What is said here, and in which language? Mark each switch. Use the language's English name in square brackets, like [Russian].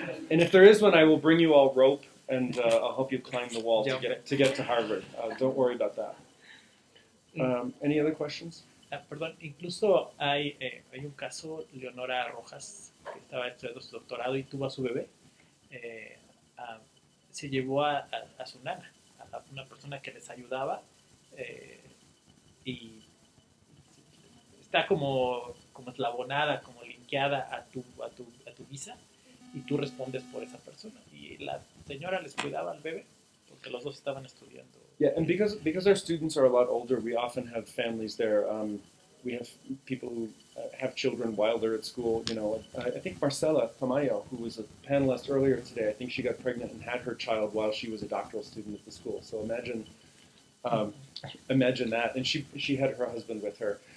[English] And if there is one, I will bring you all rope and I'll help you climb the wall to get to Harvard. Don't worry about that. Any other questions? [Spanish] Perdón, incluso hay un caso, Leonora Rojas, que estaba estudiando su doctorado y tuvo a su bebé. Se llevó a su nana, a una persona que les ayudaba y está como eslabonada, como linkeada a tu visa y tú respondes por esa persona. Y la señora les cuidaba al bebé porque los dos estaban estudiando. [English] Yeah, and because our students are a lot older, we often have families there. We have people who have children while they're at school. You know, I think Marcela Tamayo, who was a panelist earlier today, I think she got pregnant and had her child while she was a doctoral student at the school. So imagine that. And she had her husband with her.